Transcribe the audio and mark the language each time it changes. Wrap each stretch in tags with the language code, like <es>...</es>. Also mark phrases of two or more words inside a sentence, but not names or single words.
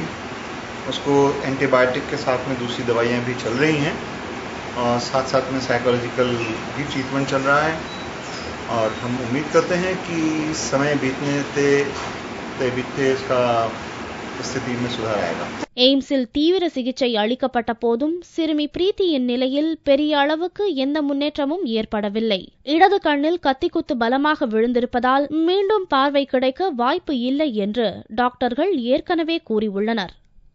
<hi>उसको एंटीबायोटिक के साथ में दूसरी दवाइयाँ भी चल रही हैं और साथ साथ में साइकोलॉजिकल भी ट्रीटमेंट चल रहा है और हम उम्मीद करते हैं कि समय बीतते इसका स्थिति में सुधार आएगा.</hi> <ta>எய்ம்ஸில் தீவிர சிகிச்சை அளிக்கப்பட்ட போதும் சிறுமி பிரீத்தியின் நிலையில் பெரிய அளவுக்கு எந்த முன்னேற்றமும் ஏற்படவில்லை. இடது கண்ணில் கத்திக்குத்து பலமாக விழுந்திருப்பதால் மீண்டும் பார்வை கிடைக்க வாய்ப்பு இல்லை என்று டாக்டர்கள் ஏற்கனவே கூறியுள்ளனர்.</ta>